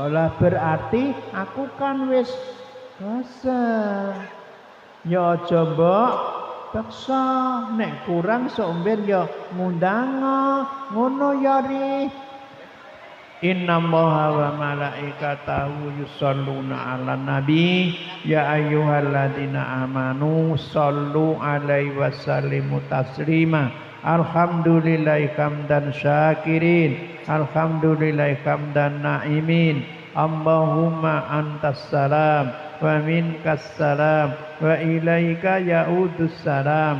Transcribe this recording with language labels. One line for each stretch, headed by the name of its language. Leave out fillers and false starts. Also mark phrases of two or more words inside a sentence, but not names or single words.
Javanese: Lah berarti aku kan wis kesel. Ya aja mbok paksa. Nek kurang somben ya ngundang ngono ya ri.
Arabic: إن الله وملائكته يصلون على النبي يا أيها الذين آمنوا صلوا عليه وسلموا تسليما. الحمد لله حمد الشاكرين الحمد لله حمد الناعمين. اللهم أنت السلام ومنك السلام وإليك يعود السلام.